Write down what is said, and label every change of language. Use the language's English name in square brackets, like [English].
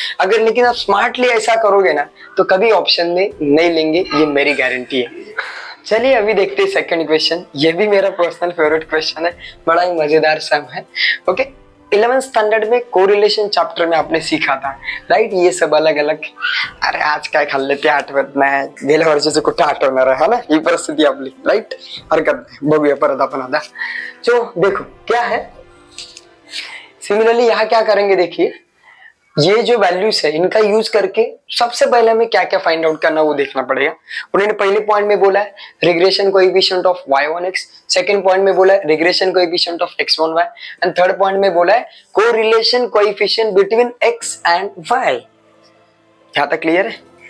[Hindi] अगर लेकिन आप स्मार्टली ऐसा करोगे ना तो कभी ऑप्शन में नहीं लेंगे, ये मेरी गारंटी है। चलिए अभी देखते हैं सेकंड क्वेश्चन। ये भी मेरा पर्सनल फेवरेट क्वेश्चन है, बड़ा ही मजेदार सम है, ओके। 11th स्टैंडर्ड में कोरिलेशन चैप्टर में आपने सीखा था, राइट। ये सब अलग अलग, [Marathi] अरे आज काय खाल्ले आठवत नाही, गेल्या वर्षीचं कुठे आठवणार है ना, ही परिस्थिती आपली, राइट। हरकत नाही, बघूया परत आपण आता। [Hindi] तो देखो क्या है, सिमिलरली यहाँ क्या करेंगे, देखिए ये जो वैल्यूज है इनका यूज करके सबसे पहले हमें क्या क्या फाइंड आउट करना वो देखना पड़ेगा। उन्होंने पहले पॉइंट में बोला है regression coefficient of y on x, second point में बोला है regression coefficient of x on y and third point में बोला है correlation coefficient between x and y। यहाँ तक क्लियर है।